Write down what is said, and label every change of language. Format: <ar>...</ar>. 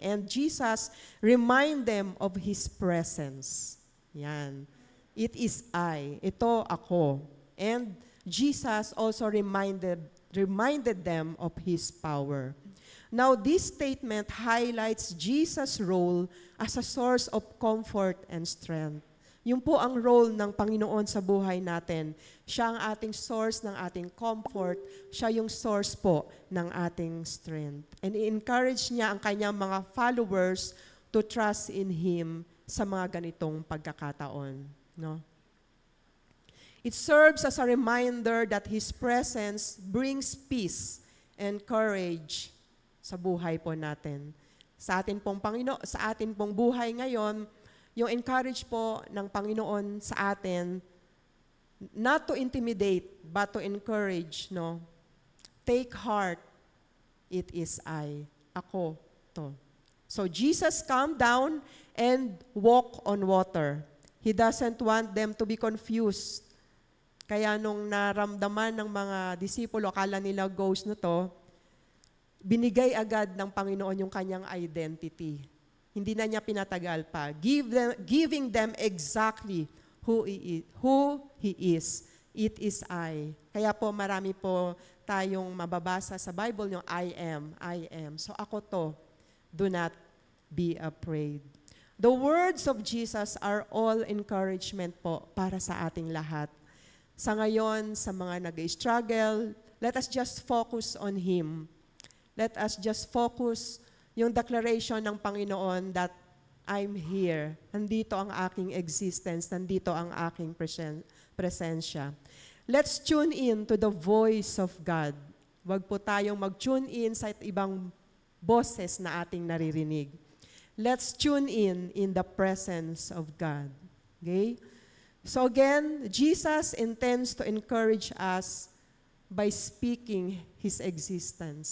<en>And Jesus remind them of His presence. Yan. It is I.</en> <tl>Ito ako.</tl> <en>And Jesus also reminded them of His power. Now, this statement highlights Jesus' role as a source of comfort and strength.</en> <tl>Yun po ang role ng Panginoon sa buhay natin. Siya ang ating source ng ating comfort. Siya yung source po ng ating strength. And i-encourage niya ang kanyang mga followers</tl> <en>to trust in Him</en> <tl>sa mga ganitong pagkakataon. No?</tl> <en>It serves as a reminder that His presence brings peace and courage</en> <tl>sa buhay po natin. Sa atin pong sa atin pong buhay ngayon, yung encourage po ng Panginoon sa atin,</tl> <en>not to intimidate, but to encourage,</en> <tl>no?</tl> <en>Take heart, it is I.</en> <tl>Ako to.</tl> <en>So Jesus calmed down and walked on water. He doesn't want them to be confused.</en> <tl>Kaya nung naramdaman ng mga disipulo, akala nila ghost na to, binigay agad ng Panginoon yung kanyang identity. Hindi na niya pinatagal pa.</tl> <en>Giving them exactly who He is. It is I.</en> <tl>Kaya po marami po tayong mababasa sa Bible yung I am. So ako to.</tl> <en>Do not be afraid. The words of Jesus are all encouragement</en> <tl>po para sa ating lahat. Sa ngayon, sa mga nag-struggle,</tl> <en>let us just focus on Him. Let us just focus</en> <tl>yung declaration ng Panginoon</tl> <en>that I'm here.</en> <tl>Nandito ang aking existence. Nandito ang aking presensya.</tl> <en>Let's tune in to the voice of God.</en> <tl>Huwag po tayong mag-tune in sa ibang boses na ating naririnig.</tl> <en>Let's tune in the presence of God. Okay? So again, Jesus intends to encourage us by speaking His existence.</en>